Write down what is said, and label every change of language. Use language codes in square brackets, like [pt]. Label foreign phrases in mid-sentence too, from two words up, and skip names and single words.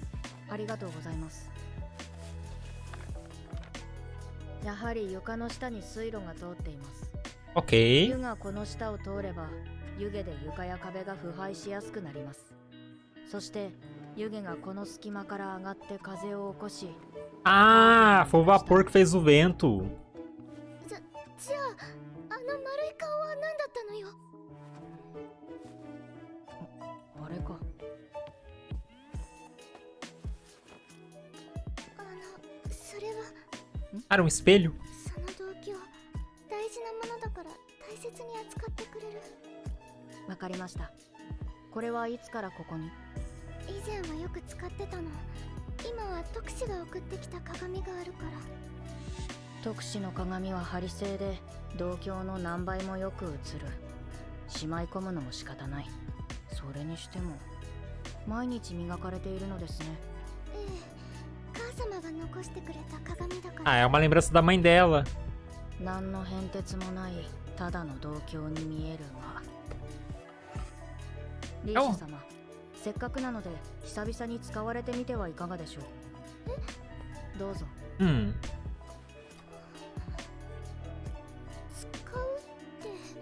[ja] ありがとうございます。やはり床の下に水路が通っています。 Ok. 湯がこの下を通れば、湯気で床や壁が腐敗しやすくなります。そして湯気がこの隙間から上がって風を起こし。 [pt] Ah, foi o vapor que fez o vento. [ja] じゃあ、あの丸い顔は何だったのよ。あれか。それは [pt] Era um espelho? [ja] その動機を大事なものだから大切に扱ってくれる。わかりました。これはいつからここに？以前はよく使ってたの。今は特使が送ってきた鏡があるから。特使の鏡は針製で銅鏡の何倍もよく映る。しまい込むのも仕方ない。それにしても毎日磨かれているのですね。ええ、母様が残してくれた鏡だから。 [pt] Ah, é uma lembrança da mãe dela. [ja] 何の変哲もないただの銅鏡に見えるが。リーシュ様、せっかくなので久々に使われてみてはいかがでしょう？どうぞ。使うって。